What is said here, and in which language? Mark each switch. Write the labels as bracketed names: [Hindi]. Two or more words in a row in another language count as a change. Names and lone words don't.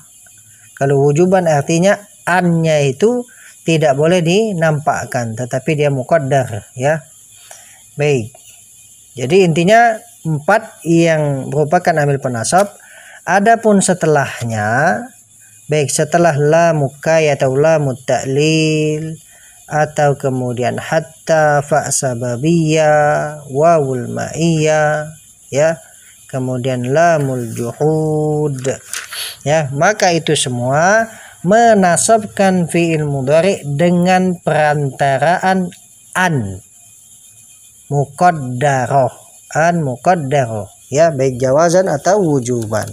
[Indonesian] Kalau wujuban artinya annya itu tidak boleh dinampakkan, tetapi dia muqaddar, ya. Baik. Jadi intinya 4 yang merupakan amil penasab. Adapun setelahnya, baik setelah [Arabic] لام كي [Indonesian] atau [Arabic] لام التعليل, [Indonesian] atau kemudian [Arabic] حتى فاء السببية واو المعية, [Indonesian] ya, kemudian [Arabic] لام الجحود, [Indonesian] ya, maka itu semua menasabkan [Arabic] فعل مضارع [Indonesian] dengan perantaraan [Arabic] أن مقدرة, [Indonesian] ya, baik jawazan atau wujuban.